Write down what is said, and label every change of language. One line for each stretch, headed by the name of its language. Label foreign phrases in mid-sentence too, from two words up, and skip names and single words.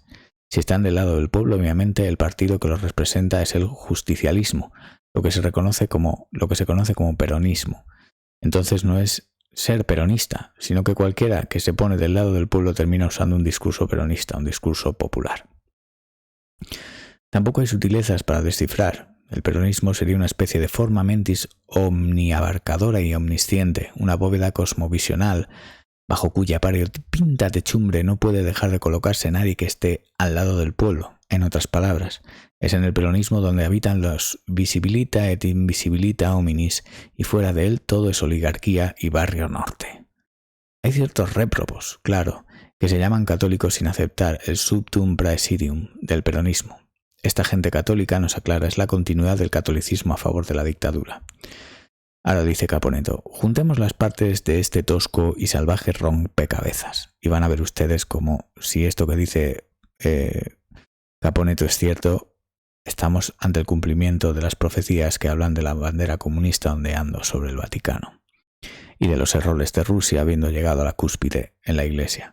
Spanish: Si están del lado del pueblo, obviamente el partido que los representa es el justicialismo, lo que se conoce como peronismo. Entonces no es ser peronista, sino que cualquiera que se pone del lado del pueblo termina usando un discurso peronista, un discurso popular. Tampoco hay sutilezas para descifrar. El peronismo sería una especie de
Latin: forma mentis
Spanish: omniabarcadora y omnisciente, una bóveda cosmovisional bajo cuya pinta techumbre no puede dejar de colocarse nadie que esté al lado del pueblo. En otras palabras, es en el peronismo donde habitan los
Latin: visibilita et invisibilita hominis,
Spanish: y fuera de él todo es oligarquía y barrio norte. Hay ciertos réprobos, claro, que se llaman católicos sin aceptar el
Latin: subtum praesidium
Spanish: del peronismo. Esta gente católica, nos aclara, es la continuidad del catolicismo a favor de la dictadura. Ahora dice Caponeto, juntemos las partes de este tosco y salvaje rompecabezas y van a ver ustedes como si esto que dice Caponeto es cierto, estamos ante el cumplimiento de las profecías que hablan de la bandera comunista ondeando sobre el Vaticano y de los errores de Rusia habiendo llegado a la cúspide en la Iglesia.